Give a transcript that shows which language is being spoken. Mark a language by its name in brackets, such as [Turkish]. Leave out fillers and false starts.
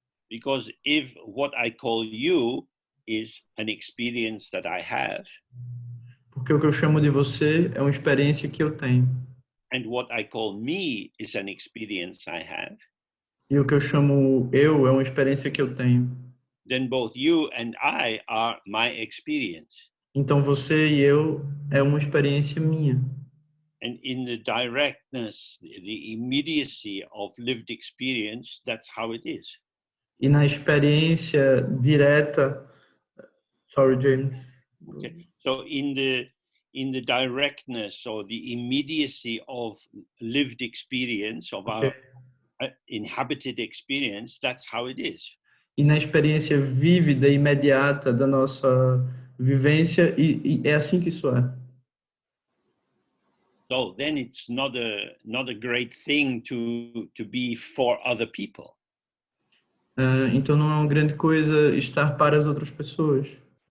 [English] Because if what I call you is an experience that I have, [Portuguese] Porque o que eu chamo de você é uma experiência que eu tenho. [English] and what I call me is an experience I have, [Portuguese] E o que eu chamo eu é uma experiência que eu tenho. [English] then both you and I are my experience. [Portuguese] Então você e eu é uma experiência minha. [English] And in the directness, the immediacy of lived experience, that's how it is. [Portuguese] E na experiência direta, [English] sorry James. Okay. So in the directness or the immediacy of lived experience of Okay. our inhabited experience, that's how it is. [Portuguese] E na experiência vívida e imediata da nossa vivência, e é assim que isso é. [English] So then it's not a great thing to be for other people. [Portuguese] Então não é uma grande coisa estar para as outras pessoas.